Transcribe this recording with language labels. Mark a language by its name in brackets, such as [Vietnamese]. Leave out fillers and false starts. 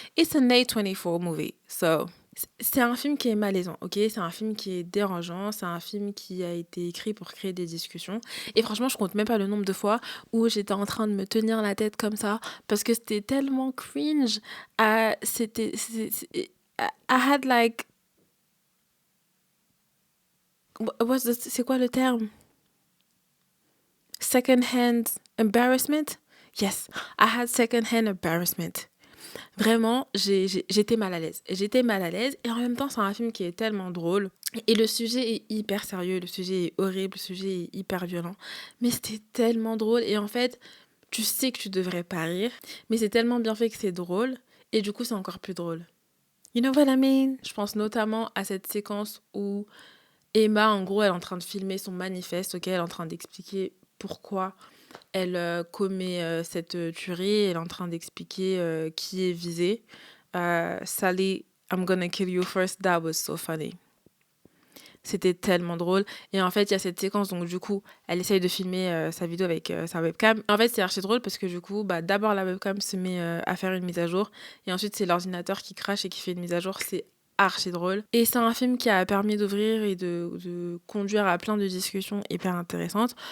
[English] It's an A24 movie, so [French] c'est un film qui est malaisant, ok? C'est un film qui est dérangeant, c'est un film qui a été écrit pour créer des discussions. Et franchement, je compte même pas le nombre de fois où j'étais en train de me tenir la tête comme ça parce que c'était tellement cringe. [English] I had like [French] c'est quoi le terme? [English] Second-hand embarrassment? Yes, I had second-hand embarrassment. [French] Vraiment, j'étais mal à l'aise. J'étais mal à l'aise et en même temps, c'est un film qui est tellement drôle. Et le sujet est hyper sérieux, le sujet est horrible, le sujet est hyper violent. Mais c'était tellement drôle et en fait, tu sais que tu devrais pas rire, mais c'est tellement bien fait que c'est drôle et du coup, c'est encore plus drôle. [English] You know what I mean? [French] Je pense notamment à cette séquence où Emma, en gros, elle est en train de filmer son manifeste, ok? Elle est en train d'expliquer pourquoi elle commet cette tuerie. Elle est en train d'expliquer qui est visé. [English] Sally, I'm gonna kill you first. That was so funny. [French] C'était tellement drôle. Et en fait, il y a cette séquence, donc du coup, elle essaye de filmer sa vidéo avec sa webcam. En fait, c'est archi drôle parce que du coup, d'abord la webcam se met à faire une mise à jour. Et ensuite, c'est l'ordinateur qui crache et qui fait une mise à jour. C'est archi drôle. Et c'est un film qui a permis d'ouvrir et de conduire à plein de discussions hyper intéressantes.